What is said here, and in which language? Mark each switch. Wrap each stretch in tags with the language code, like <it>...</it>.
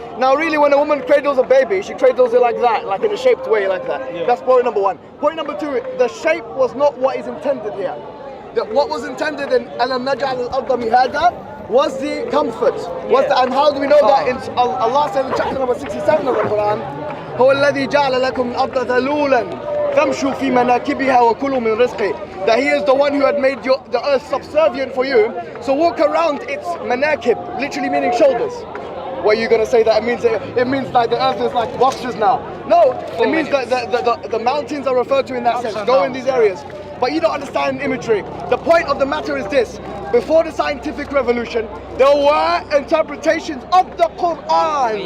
<en>Now really when a woman cradles a baby, she cradles it like that, like in a shaped way like that. That's point number one. Point number two, the shape was not what is intended here. What was intended in Alam Naj'al al-Arda Mihada was the comfort. And how do we know that? Allah said in chapter number 67 of the Quran,</en> <ar>هو الذي جعل لكم الأرض ذلولا فامشوا في مناكبها وكلوا من رزقه.</ar> <en>That He is the one who had made the earth subservient for you. So walk around its manakib, literally meaning shoulders. What are you going to say that it means like the earth is like boxes now? No, it means that the mountains are referred to in that sense. Go in these areas. But you don't understand imagery. The point of the matter is this: before the scientific revolution, there were interpretations of the Quran</en>